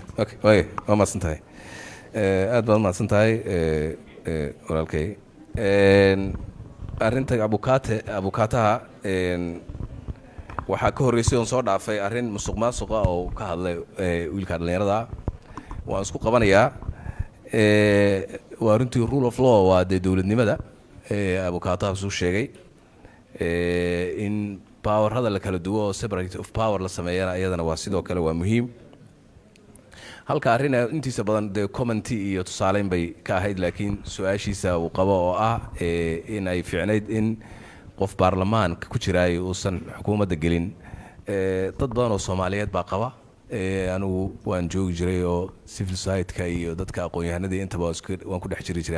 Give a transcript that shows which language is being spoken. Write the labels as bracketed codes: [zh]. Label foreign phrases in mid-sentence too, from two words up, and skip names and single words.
[so] waa mahadsan tahay aad baad mahadsan tahay walaalkay arrinta abukaataha waxaa ka horreysay oon soo dhaafay arrin musuq maasuqa oo ka hadlay wiilka dhallinyarada waan isku qabanayaa waa runtii [en] rule of law [so] waa dee dowladnimada abukaataha suu sheegay in powerada la kala duwo oo [en] separate of power [so] la sameeyana iyadana waa sidoo kale waa muhiim halka arrin intiisa badan dee commenty iyo tusaaleyn bay ka ahayd laakiin su-aashiisa uu qabo oo ah in ay fiicnayd in qof baarlamaanka ku jiraay uusan xukuumadda gelin dad badan oo soomaaliyeed baa qaba anigu waan joogi jiray oo [en] civil society-ka [so] iyo dadka aqoon-yahanadii intaba waan ku dhex jiri jiray